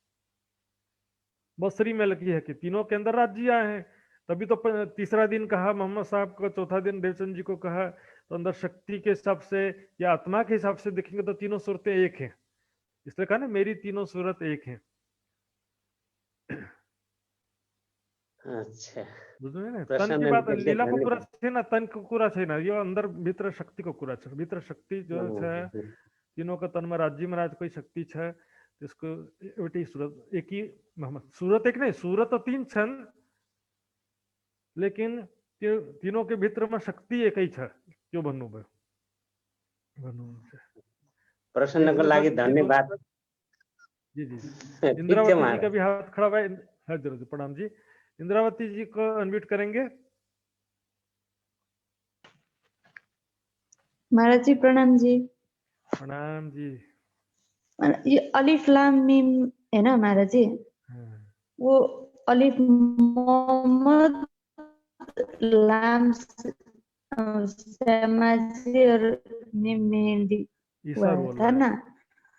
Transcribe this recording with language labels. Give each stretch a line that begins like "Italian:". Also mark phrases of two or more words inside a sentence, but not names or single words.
Hindi: बसरी में लगी है कि तीनों के अंदर राज्य है, तभी तो तीसरा दिन कहा मोहम्मद साहब को, चौथा दिन देवचंद जी को कहा। तो अंदर शक्ति के हिसाब से या आत्मा के हिसाब से देखेंगे तो तीनों सूरतें एक हैं, इसलिए कहा ना मेरी तीनों सूरत एक हैं। अच्छा,
Nepali: बुझ्नु हैन?
Hindi: तन की बात
Nepali: लीलाको कुरा छैन, तनको कुरा छैन, यो अंदर भित्र शक्तिको कुरा छ। भित्र शक्ति जो छ तीनोंको तनमा राज्य महाराजकै शक्ति छ, त्यसको एउटै सूरत,
Hindi: एक ही सूरत एक नहीं, सूरत तो
Nepali: 3 छन्, लेकिन त्यो
Hindi: तीनों के
Nepali: भित्रमा शक्ति एकै छ, त्यो भन्नुभयो। प्रश्नको लागि धन्यवाद।
Hindi: जी जी। इंद्रावती जी का भी हाथ खड़ा है।
Nepali: हजुर हजुर प्रणाम जी।
Hindi: इंद्रावती जी को अनम्यूट करेंगे। महाराज जी प्रणाम जी। प्रणाम जी। ये अलिफ लाम मीम है ना महाराज जी, वो अलिफ मोहम्मद लाम समाजी और मीम मेहंदी था ना, उसमें